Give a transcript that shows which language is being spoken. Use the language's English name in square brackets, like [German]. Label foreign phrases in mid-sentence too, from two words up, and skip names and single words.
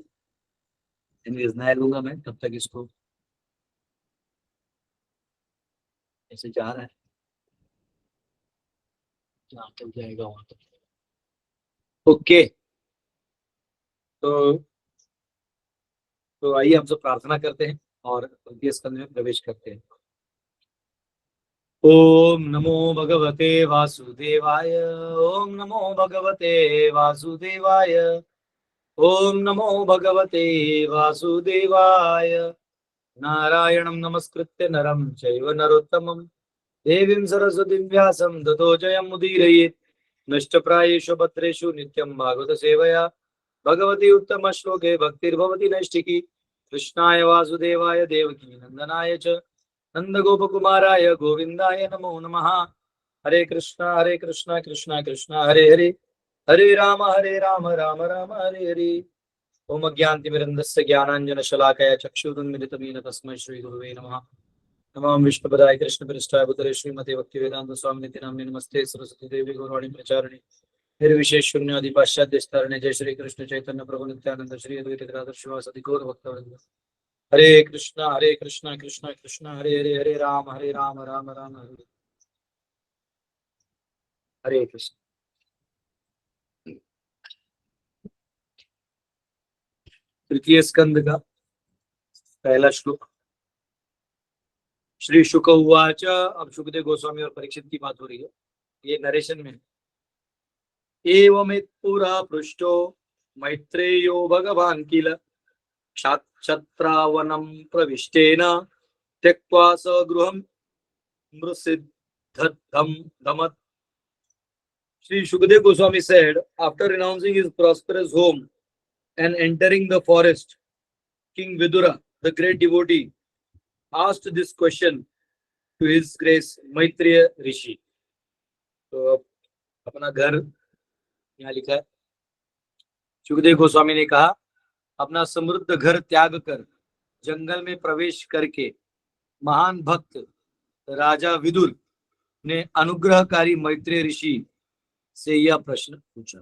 [Hindi] एनीवेज नया लूंगा मैं, तब तक इसको ऐसे जा रहा है, जहाँ तक जाएगा वहां तक। ओके, तो आइए हम सब प्रार्थना करते हैं और तृतीय स्कंद में प्रवेश करते हैं। [Sanskrit] ओम नमो भगवते वासुदेवाय। ओम नमो भगवते वासुदेवाय। ओम नमो भगवते वासुदेवाय। नारायणं नमस्कृत्य नरं चैव नरोत्तमं देवीं सरस्वतीं व्यासं ततो जयमुदीरयेत्। नष्टप्रायेषु भद्रेषु नित्यं भागवत सेवया भगवती उत्तम श्लोके भक्तिर्भवति नैष्ठिकी। कृष्णाय वासुदेवाय देवकी नंदनाय च नंदगोपकुमाराय गोविंदाय नमो नमः। हरे कृष्णा कृष्णा कृष्णा हरे हरे, हरे राम राम राम हरे हरे। ओम अज्ञानतिमिरन्दस्य ज्ञानाञ्जनशलाकया चक्षुरुन्मिलितं येन तस्मै श्रीगुरुवे नमः। नमः विष्णुपदाय कृष्णपृष्ठाय भूतले श्रीमते भक्तिवेदान्तस्वामिनिति नाम्ने नमस्ते सरस्वती देवी गौरवाणी प्रचारिणे निर्विशेष शून्यादि पाश्चात्य स्तरणे। जय श्री कृष्ण चैतन्य प्रभु नित्यानंद श्री अद्वैत गदाधर शिवासादि गौर भक्तवृंद। हरे कृष्णा कृष्णा कृष्णा हरे हरे, हरे राम राम राम हरे हरे। हरे कृष्ण। [Hindi] तृतीय स्कंद का पहला श्लोक। [Sanskrit] श्री शुक उवाच। [Hindi] अब सुखदेव गोस्वामी और परीक्षित की बात हो रही है, ये नरेशन में। [Sanskrit] एवमेत्पुरा पृष्ठो मैत्रेयो भगवान् किल क्षत्रावनं प्रविष्टेन त्यक्त्वा स्वगृहं मृसिद्धं दमत्। [English] Sri Shukdev Goswami said, after renouncing his prosperous home and entering the forest, King Vidura, the great devotee, asked this question to his grace Maitreya Rishi. [Hindi] तो अपना घर यहाँ लिखा है, सुखदेव गोस्वामी ने कहा अपना समृद्ध घर त्याग कर जंगल में प्रवेश करके महान भक्त राजा विदुर ने अनुग्रहकारी मैत्रेय ऋषि से यह प्रश्न पूछा।